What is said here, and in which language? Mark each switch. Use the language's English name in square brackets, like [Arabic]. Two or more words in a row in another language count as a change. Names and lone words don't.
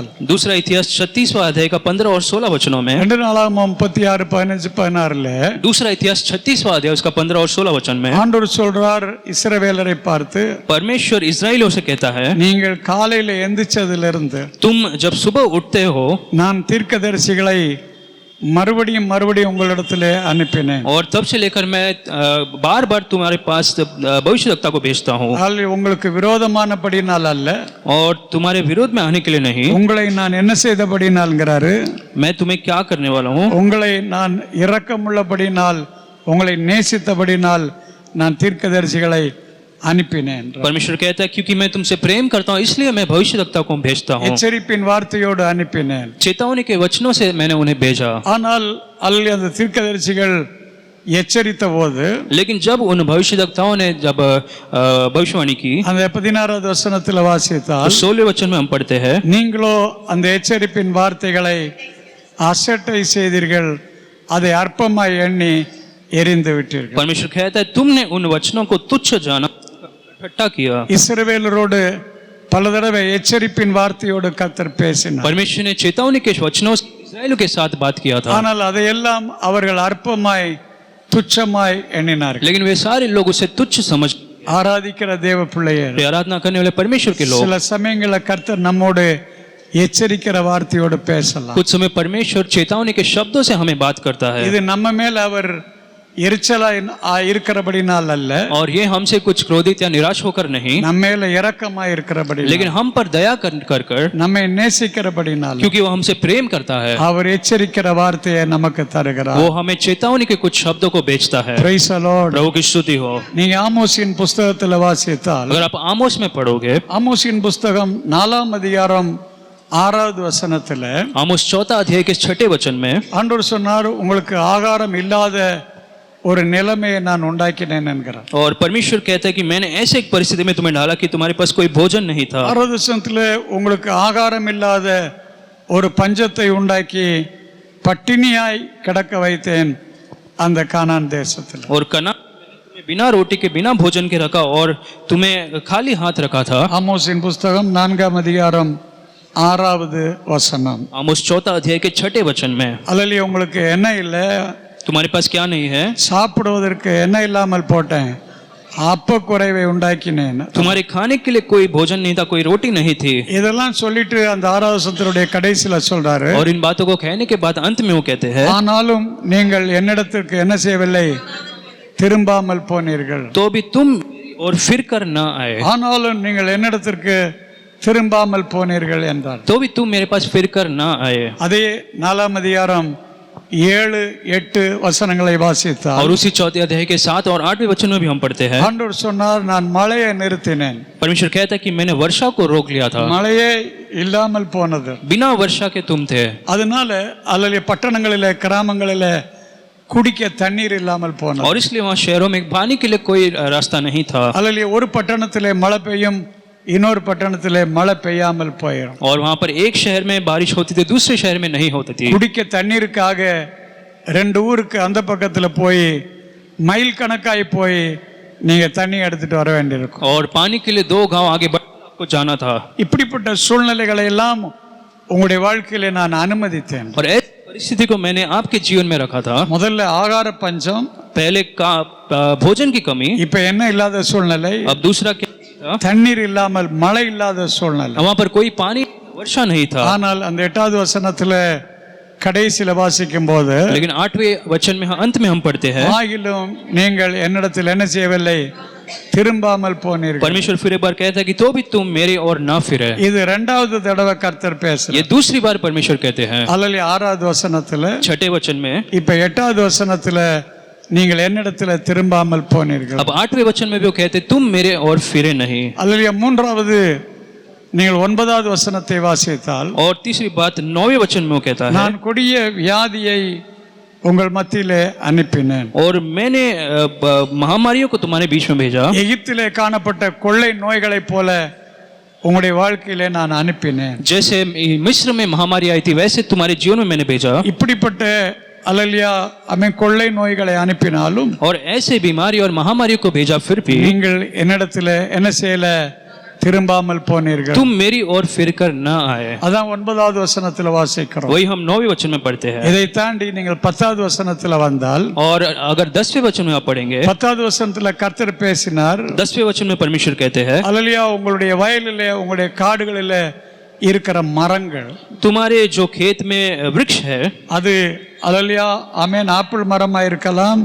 [Hindi] दूसरा इतिहास 36वां अध्याय का 15 और 16 वचनों में [Tamil] 2 நாளாகமம் 36-15-16 [Hindi] दूसरा इतिहास 36वां अध्याय उसका 15 और 16 वचन में [Tamil] ஆண்டவர் சொல்றார் இஸ்ரவேலரை பார்த்து, [Hindi] परमेश्वर इस्राएलियों से कहता है, [Tamil] நீங்கள் காலையில எந்திரிச்சதிலிருந்து [Hindi] तुम जब सुबह उठते हो [Tamil] நான் தீர்க்கதரிசிகளை மறுபடியும் உங்களிடத்திலே அனுப்பினேன். [Hindi] और तब से लेकर मैं बार बार तुम्हारे पास भविष्यद्वक्ता को भेजता हूँ, [Tamil] உங்களுக்கு விரோதமானபடினால் அல்ல, [Hindi] और तुम्हारे विरोध में आने के लिए नहीं। [Tamil] உங்களை நான் என்ன செய்தபடினால்ங்கிறாரு, [Hindi] मैं तुम्हें क्या करने वाला हूँ? [Tamil] உங்களை நான் இரக்கமுள்ளபடினால், உங்களை நேசித்தபடினால் நான் தீர்க்கதரிசிகளை அனுப்பினேன். [Hindi] परमेश्वर कहता है क्योंकि मैं तुमसे प्रेम करता हूँ इसलिए मैं भविष्यद्वक्ता को भेजता हूँ, [Tamil] எச்சரிப்பின் வார்த்தையோடு அனுப்பினேன். [Hindi] चेतावनी के वचनों से मैंने उन्हें भेजा। [Tamil] ஆனால் அந்த தீர்க்கதரிசிகள் எச்சரித்த போது, [Hindi] लेकिन जब उन भविष्यद्वक्ताओं ने जब भविष्यवाणी की, [Tamil] அந்த 16வது வசனத்தில் வாசித்தால், [Hindi] 16वें वचन में हम पढ़ते हैं, [Tamil] நீங்களோ அந்த எச்சரிப்பின் வார்த்தைகளை அசட்டை செய்தீர்கள், அதை அற்பமாய் எண்ணி எரிந்து விட்டீர்கள். [Hindi] परमेश्वर कहता है तुमने उन वचनों को तुच्छ जाना, ठट्टा किया। [Tamil] இஸ்ரவேலரோடு பல தடவை எச்சரிப்பின் வார்த்தையோடு கர்த்தர் பேசினார். [Hindi] परमेश्वर ने चेतावनी के वचनों से इस्राएल के साथ बात किया था, [Tamil] ஆனால் அதையெல்லாம் அவர்கள் அற்பமாய் துச்சமாய் எண்ணினார்கள். [Hindi] लेकिन वे सारे लोग उसे तुच्छ समझ। [Tamil] ஆராதிக்கிற தேவ பிள்ளையே, [Hindi] आराधना करने वाले परमेश्वर के लोग, [Tamil] சில சமயங்களில் கர்த்தர் நம்மோடு எச்சரிக்கிற வார்த்தையோடு பேசலாம். [Hindi] कुछ समय परमेश्वर चेतावनी के शब्दों से हमें बात करता है, [Tamil] இது நம்ம மேல அவர் எரிச்சலா இருக்கிறபடினால் அல்ல, [Hindi] और ये हमसे कुछ क्रोधित या निराश होकर नहीं, [Tamil] நம்ம மேல இரக்கமா இருக்கிறபடி, [Hindi] लेकिन हम पर दया कर [Tamil] நம்மை நேசிக்கிறபடினால், [Hindi] क्योंकि वो हमसे प्रेम करता है, [Tamil] அவர் எச்சரிக்கிற வார்த்தையை நமக்கு தருகிறார். [Hindi] वो हमें चेतावनी के कुछ शब्दों को बेचता है. [English] Praise the Lord. [Hindi] प्रभु की स्तुति हो. [Tamil] நீங்க ஆமோஸின் புஸ்தகத்துல வாசித்தால், [Hindi] अगर आप आमोस में पढ़ोगे, [Tamil] ஆமோஸின் புஸ்தகம் 4ஆம் அதிகாரம் 6வது வசனத்துல [Hindi] आमोस 4 अध्याय के 6 वचन में [Tamil] ஆண்டவர் சொன்னார், உங்களுக்கு ஆகாரம் இல்லாத ஒரு நிலைமையை நான் உண்டாக்கினேன் என்கிறார். [Hindi] और परमेश्वर कहता है कि मैंने ऐसे एक परिस्थिति में तुम्हें डाला कि तुम्हारे पास कोई भोजन नहीं था. [Tamil] 6வது வசனத்துல உங்களுக்கு ஆகாரம் இல்லாத ஒரு பஞ்சத்தை உண்டாக்கி பட்டினியாய் கிடக்க வைத்தேன் அந்த கானான் தேசத்துல. [Hindi] और कनान में बिना रोटी के बिना भोजन के रखा और तुम्हें खाली हाथ रखा था. [Tamil] ஆமோஸின் புஸ்தகம் 4ஆம் அதிகாரம் 6வது வசனம். [Hindi] आमोस 4 अध्याय के 6 वचन में, [Tamil] அல்லேலூயா, உங்களுக்கு என்ன இல்லை, [Hindi] तुम्हारे पास क्या नहीं है, [Tamil] சாப்பிடுவதற்கு என்ன இல்லாமல் போட்டேன், அப்ப குறைவை உண்டாக்கினேன். [Hindi] तुम्हारे खाने के लिए कोई भोजन नहीं था, कोई रोटी नहीं थी. [Tamil] இதெல்லாம் சொல்லிட்டு அந்த 6வது வசனத்தினுடைய கடைசியில சொல்றாரு, [Hindi] और इन बातों को कहने के बाद अंत में वो कहते हैं, [Tamil] ஆனாலும் நீங்கள் என்னிடத்திற்கு என்ன செய்யவில்லை, திரும்பாமல் போனீர்கள். [Hindi] तो भी तुम और फिर कर ना आए, [Tamil] ஆனாலும் நீங்கள் என்னிடத்திற்கு திரும்பாமல் போனீர்கள் என்றார். [Hindi] तो भी तुम मेरे पास फिर कर ना आए. [Tamil] அதே 4ஆம் அதிகாரம் 7-8 வசனங்களை வாசித்தால், [Hindi] और उसी 4 अध्याय के 7 और 8वें वचन में भी हम पढ़ते हैं, [Tamil] ஆண்டவர் சொன்னார், நான் மழையை நிறுத்தினேன். [Hindi] परमेश्वर कहता है कि मैंने वर्षा को रोक लिया था, [Tamil] மழையே இல்லாமல் போனது. [Hindi] बिना वर्षा के तुम थे. [Tamil] அதனால அல்லது பட்டணங்களிலே கிராமங்களிலே குடிக்க தண்ணீர் இல்லாமல் போனது. [Hindi] और इसलिए वहाँ शहरों में पानी के लिए कोई रास्ता नहीं था. [Tamil] அல்லது ஒரு பட்டணத்திலே மழை பெய்யும், இன்னொரு பட்டணத்திலே மழை பெய்யாமல் போயிடும். [Hindi] और वहाँ पर एक शहर में बारिश होती थी, दूसरे शहर में नहीं होती थी. [Tamil] குடிக்க தண்ணீருக்காக 2 ஊருக்கு அந்த பக்கத்துல போய் மைல் கணக்காய் போய் நீங்க தண்ணி எடுத்துட்டு வர வேண்டியிருக்கும். [Hindi] और पानी के लिए 2 गांव आगे बढ़ आपको जाना था. [Tamil] இப்படிப்பட்ட சூழ்நிலைகளை எல்லாம் உங்களுடைய வாழ்க்கையில நான் அனுமதித்தேன். [Hindi] और ऐसी परिस्थिति को मैंने आपके जीवन में रखा था. [Tamil] முதல்ல ஆகார பஞ்சம், [Hindi] पहले का भोजन की कमी, [Tamil] இப்ப என்ன இல்லாத சூழ்நிலை, [Hindi] अब दूसरा क्या था, [Tamil] தண்ணீர் இல்லாமல் மழை இல்லாத சூழ்நிலை. [Hindi] वहाँ पर कोई पानी वर्षा नहीं था. [Tamil] ஆனால் அந்த 8வது வசனத்துல கடைசியில வாசிக்கும் போது, [Hindi] लेकिन 8वें वचन में अंत में हम पढ़ते हैं, [Tamil] ஆகிலும் நீங்கள் என்னிடத்தில் என்ன செய்யவில்லை, திரும்பாமல் போனீர்கள். [Hindi] परमेश्वर फिर एक बार कहता है कि तो भी तुम मेरे और ना फिरे. [Tamil] இது 2வது தடவை கர்த்தர் பேசுறார். [Hindi] ये दूसरी बार परमेश्वर कहते हैं. [Tamil] அல்லது 6வது வசனத்துல, [Hindi] 6 वचन में, [Tamil] இப்ப 8வது வசனத்துல நீங்கள் என்னிடத்துல திரும்பாமல் போனீர்கள். [Hindi] अब 8वें वचन में भी वो कहते तुम मेरे और फिरे नहीं. [Tamil] அல்லது 3வது நீங்கள் 9வது வசனத்தை வாசித்தால், [Hindi] और तीसरी बात 9वें वचन में वो कहता है, [Tamil] நான் கொடிய வியாதியை உங்கள் மத்தியிலே அனுப்பினேன். [Hindi] और मैंने महामारियों को तुम्हारे बीच में भेजा. [Tamil] எகிப்திலே காணப்பட்ட கொள்ளை நோய்களைப் போல உங்களுடைய வாழ்க்கையிலே நான் அனுப்பினேன். [Hindi] जैसे मिस्र में महामारी आई थी, वैसे तुम्हारे जीवन में मैंने भेजा. [Tamil] இப்படிப்பட்ட அல்லேலூயா கொள்ளை நோய்களை அனுப்பினாலும், [Hindi] और ऐसे बीमारी और महामारियों को भेजा, फिर भी [Tamil] நீங்கள் என்னிடத்துல என்ன செய்யல, திரும்பாமல் போனீர்கள். [Hindi] तुम मेरी ओर फिर कर न आए. [Tamil] அதான் 9வது வசனத்துல வாசிக்கிறோம். [Hindi] वही हम 9वें वचन में पढ़ते हैं. [Tamil] இதை தாண்டி நீங்கள் 10வது வசனத்துல வந்தால், [Hindi] और अगर 10वें वचन में आप पढ़ेंगे, [Tamil] 10வது வசனத்துல கர்த்தர் பேசினார், [Hindi] 10वें वचन में परमेश्वर कहते हैं, [Tamil] அல்லேலூயா, உங்களுடைய வயலிலே உங்களுடைய காடுகளிலே இருக்கிற மரங்கள், [Hindi] तुम्हारे जो खेत में वृक्ष है, [Tamil] அது அல்லேலூயா ஆமென், ஆப்பிள் மரமா இருக்கலாம்,